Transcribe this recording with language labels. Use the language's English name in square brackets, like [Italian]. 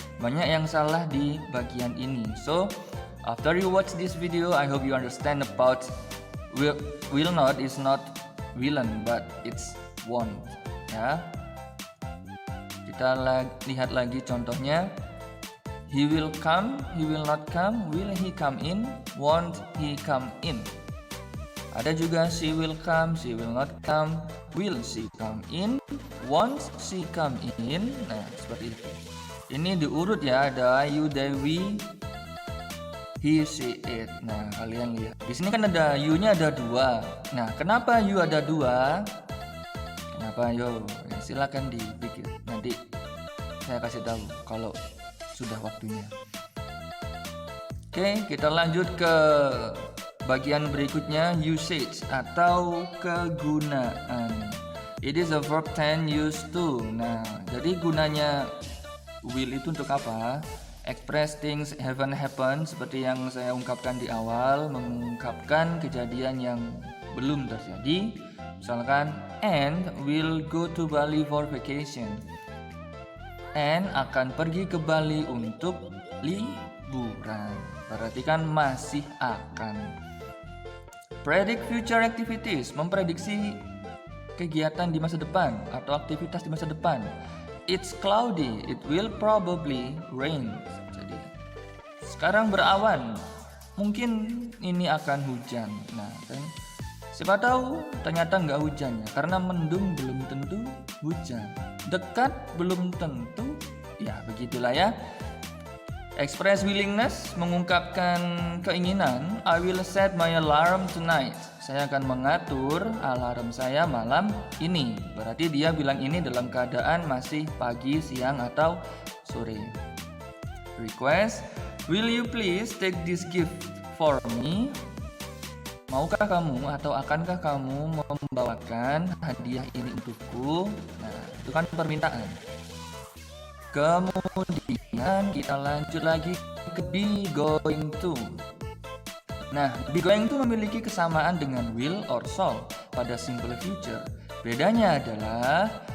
[Indonesian] Banyak yang salah di bagian ini. [English] So after you watch this video, I hope you understand about will not is not willen, but it's won't. [Indonesian] Ya, kita lihat lagi contohnya. [English] He will come, he will not come, will he come in, won't he come in. [Indonesian] Ada juga [English] she will come, she will not come, will she come in, won't she come in. [Indonesian] Nah, seperti itu. Ini diurut ya, ada you, they, we, he, she, it. Nah, kalian lihat. Di sini kan ada you-nya ada dua. Nah, kenapa you ada dua? Kenapa? Yo, ya, silakan dipikir. Nanti saya kasih tahu kalau sudah waktunya. Oke, kita lanjut ke bagian berikutnya, usage atau kegunaan. [English] It is a verb tense used to. [Indonesian] Nah, jadi gunanya will itu untuk apa? [English] Express things haven't happened, [Indonesian] seperti yang saya ungkapkan di awal, mengungkapkan kejadian yang belum terjadi. Misalkan, [English] and will go to Bali for vacation. [Indonesian] And akan pergi ke Bali untuk liburan. Berarti kan masih akan. [English] Predict future activities, [Indonesian] memprediksi kegiatan di masa depan atau aktivitas di masa depan. [English] It's cloudy, it will probably rain. [Indonesian] Jadi sekarang berawan, mungkin ini akan hujan. Nah, kan siapa tahu ternyata nggak hujan ya, karena mendung belum tentu hujan. Dekat belum tentu, ya begitulah ya. [English] Express willingness, [Indonesian] mengungkapkan keinginan. [English] I will set my alarm tonight. [Indonesian] Saya akan mengatur alarm saya malam ini. Berarti dia bilang ini dalam keadaan masih pagi, siang, atau sore. [English] Request, will you please take this gift for me? [Indonesian] Maukah kamu atau akankah kamu membawakan hadiah ini untukku? Nah, itu kan permintaan. Kemudian kita lanjut lagi ke be going to. Nah, be going to memiliki kesamaan dengan will or shall pada simple future. Bedanya adalah